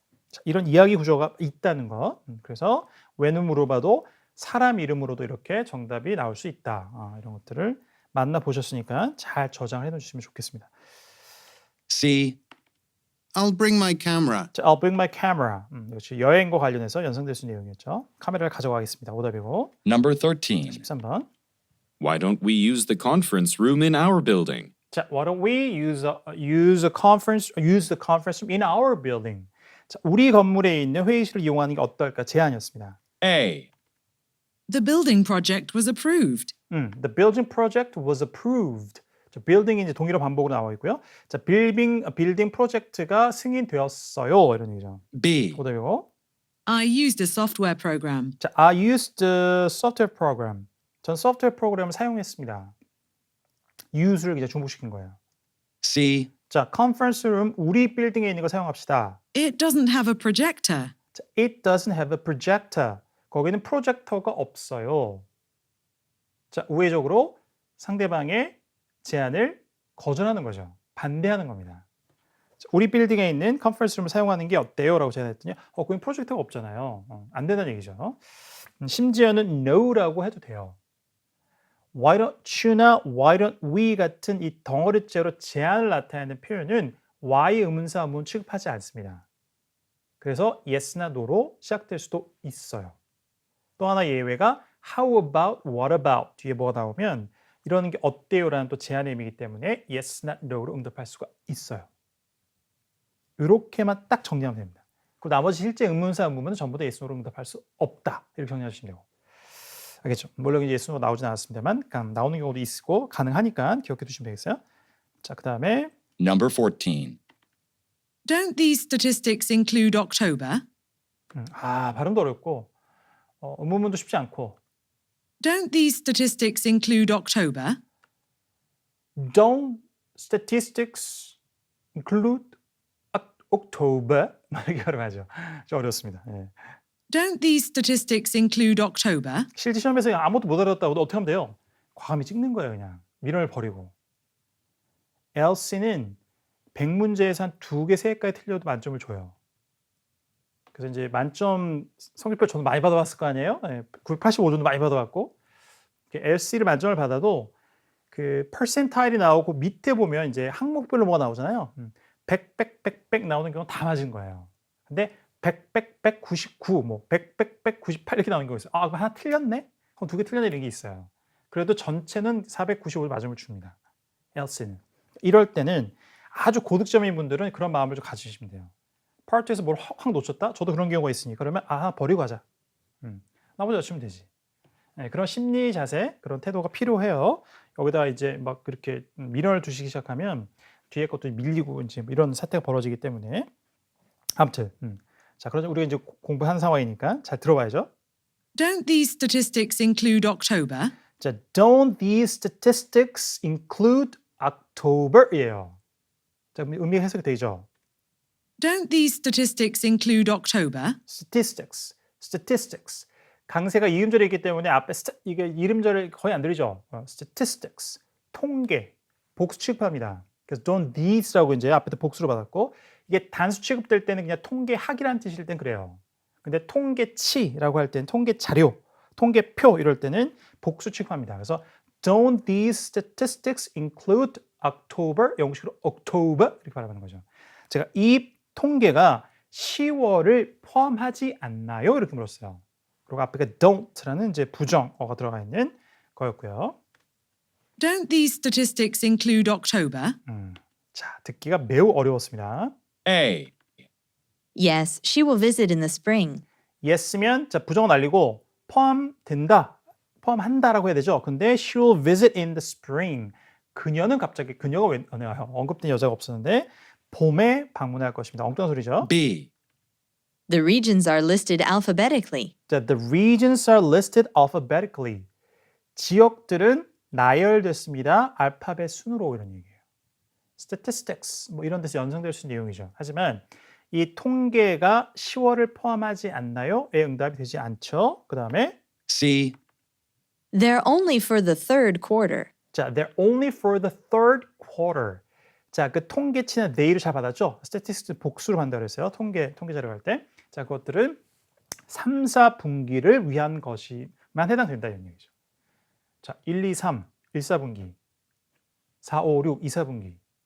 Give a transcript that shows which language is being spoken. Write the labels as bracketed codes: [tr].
[ko] 자, 이런 이야기 구조가 있다는 것. 그래서 when을 물어봐도 사람 이름으로도 이렇게 정답이 나올 수 있다. 이런 것들을 만나보셨으니까 잘 저장을 해놓으시면 좋겠습니다. [en] C. I'll bring my camera. 자, I'll bring my camera. [ko] 역시 여행과 관련해서 연상될 수 있는 내용이었죠. 카메라를 가져가겠습니다. 오답이고. [en] Number 13. [ko] 13번. [en] Why don't we use the conference room in our building? 자, why don't we use the conference room in our building? [ko] 자, 우리 건물에 있는 회의실을 이용하는 게 어떨까 제안이었습니다. [en] A. The building project was approved. The building project was approved. [ko] 자, building이 이제 동일어 반복으로 나와 있고요. 자, 빌딩 프로젝트가 승인되었어요. 이런 얘기죠. [en] B. [ko] 오답이고. [en] I used a software program. 자, I used the software program. [ko] 전 소프트웨어 프로그램을 사용했습니다. use를 이제 중복시킨 거예요. [en] C. [ko] 자, conference room 우리 빌딩에 있는 거 사용합시다. [en] It doesn't have a projector. 자, it doesn't have a projector. [ko] 거기는 프로젝터가 없어요. 자, 우회적으로 상대방의 제안을 거절하는 거죠. 반대하는 겁니다. 자, 우리 빌딩에 있는 컨퍼런스 룸을 사용하는 게 어때요? 라고 제안했더니 거긴 프로젝터가 없잖아요. 안 된다는 얘기죠. 심지어는 no라고 해도 돼요. [en] Why don't you [ko] 나 [en] why don't we [ko] 같은 이 덩어리째로 제안을 나타내는 표현은 why 의문사 의문 취급하지 않습니다. 그래서 yes나 no로 시작될 수도 있어요. 또 하나 예외가 [en] how about, what about [ko] 뒤에 뭐가 나오면 이러는 게 어때요? 라는 또 제안의 의미이기 때문에 yes나 no로 응답할 수가 있어요. 이렇게만 딱 정리하면 됩니다. 그리고 나머지 실제 의문사 의문은 전부 다 yes, no로 응답할 수 없다. 이렇게 정리하시면 되고. 알겠죠? 물론 이제 yes, no 나오진 않았습니다만 나오는 경우도 있고 가능하니까 기억해 두시면 되겠어요. 자, 그 다음에 [en] Number 14. Don't these statistics include October? [ko] 발음도 어렵고 의문문도 쉽지 않고 [en] Don't these statistics include October? Don't statistics include October? [ko] 이렇게 발음하죠. 좀 어렵습니다. 예. [en] Don't these statistics include October? [ko] 실제 시험에서 아무것도 못 알아듣다고 어떻게 하면 돼요? 과감히 찍는 거예요. 그냥 미련을 버리고. LC는 100문제에서 한 2개, 3개까지 틀려도 만점을 줘요. 그래서 이제 만점 성적표 저도 많이 받아봤을 거 아니에요? 985점도 많이 받아봤고 LC를 만점을 받아도 그 퍼센타일이 나오고 밑에 보면 이제 항목별로 뭐가 나오잖아요. 100, 100, 100, 100 나오는 경우는 다 맞은 거예요. 근데 100, 100, 199, 뭐 100, 100, 198 이렇게 나오는 경우가 있어요. 그럼 하나 틀렸네? 그럼 2개 틀렸네 이런 게 있어요. 그래도 전체는 495를 맞음을 줍니다. LC는. 이럴 때는 아주 고득점인 분들은 그런 마음을 좀 가지시면 돼요. 파트에서 뭘 확 놓쳤다? 저도 그런 경우가 있으니까 그러면 버리고 하자. 나머지 맞추면 되지. 네, 그런 심리 자세, 그런 태도가 필요해요. 여기다 이제 막 그렇게 미련을 두시기 시작하면 뒤에 것도 밀리고 이제 이런 사태가 벌어지기 때문에 아무튼 자, 그러자 우리가 이제 공부한 상황이니까 잘 들어봐야죠. [en] Don't these statistics include October? 자, don't these statistics include October이에요. [ko] 자, 의미가 해석이 되죠. [en] Don't these statistics include October? statistics. [ko] 강세가 이음절에 있기 때문에 앞에 이게 이름절을 거의 안 들리죠. statistics. 통계. 복수 취급합니다. 그래서 [en] don't these [ko] 라고 이제 앞에도 복수로 받았고 이게 단수 취급될 때는 그냥 통계학이라는 뜻일 땐 그래요. 근데 통계치라고 할 때는 통계 자료, 통계표 이럴 때는 복수 취급합니다. 그래서 [en] don't these statistics include October? [ko] 영식으로 October 이렇게 발음하는 거죠. 제가 이 통계가 10월을 포함하지 않나요? 이렇게 물었어요. 그리고 앞에가 don't라는 이제 부정어가 들어가 있는 거였고요. [en] Don't these statistics include October? [ko] 자, 듣기가 매우 어려웠습니다. [en] A. Yes, she will visit in the spring. [ko] yes면 자, 부정어 날리고 포함된다, 포함한다라고 해야 되죠. 근데 [en] she will visit in the spring. [ko] 그녀는 갑자기 그녀가 왜 나와요? 언급된 여자가 없었는데 봄에 방문할 것입니다. 엉뚱한 소리죠. [en] B. The regions are listed alphabetically. 자, the regions are listed alphabetically. [ko] 지역들은 나열됐습니다. 알파벳 순으로 이런 얘기예요. statistics 뭐 이런 데서 연상될 수 있는 내용이죠. 하지만 이 통계가 10월을 포함하지 않나요?의 응답이 되지 않죠. 그 다음에 [en] C. They're only for the third quarter. 자, they're only for the third quarter. [ko] 자, 그 통계치는 they를 잘 받았죠? statistics 복수로 한다고 그랬어요. 통계 자료 할 때. 자, 그것들은 3, 4분기를 위한 것이만 해당된다 이런 얘기죠. 자, 1, 2, 3, 1, 4분기. 4, 5, 6, 2, 4분기.